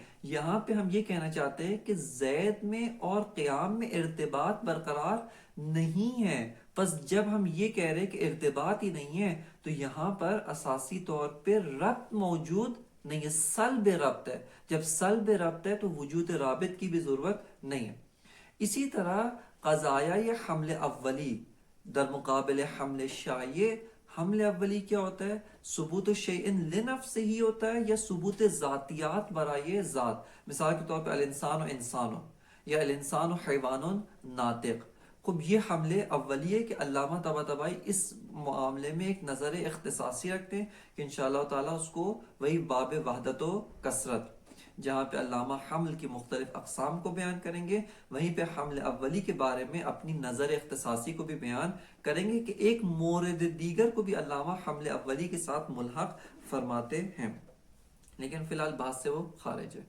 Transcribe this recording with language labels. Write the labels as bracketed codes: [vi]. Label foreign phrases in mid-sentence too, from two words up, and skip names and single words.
[ur] یہاں پہ ہم یہ کہنا چاہتے ہیں کہ زید میں اور قیام میں ارتباط برقرار نہیں ہے۔ پس جب ہم یہ کہہ رہے کہ ارتباط ہی نہیں ہے تو یہاں پر اساسی طور پہ ربط موجود نہیں ہے، سلب ربط ہے۔ جب سلب ربط ہے تو وجود رابط کی بھی ضرورت نہیں ہے۔ اسی طرح قضایہ [fa] حمل اولی در مقابل حمل شایع، [ur] حمل اولی کیا ہوتا ہے؟ [ar] ثبوت شیء لنفسہ [ur] ہی ہوتا ہے یا ثبوت ذاتیات برائے ذات۔ مثال کے طور پہ [ar] الانسان و انسان [ur] یا [ar] الانسان و حیوان ناطق۔ [ur] خب یہ حمل اولی ہے کہ علامہ طباطبائی اس معاملے میں ایک نظر اختصاصی رکھتے ہیں کہ [ar] انشاءاللہ تعالیٰ [ur] اس کو وہی باب وحدت و کثرت جہاں پہ علامہ حمل کی مختلف اقسام کو بیان کریں گے، وہیں پہ حمل اولی کے بارے میں اپنی نظر اختصاصی کو بھی بیان کریں گے کہ ایک مورد دیگر کو بھی علامہ حمل اولی کے ساتھ ملحق فرماتے ہیں، لیکن فی الحال بات سے وہ خارج ہے۔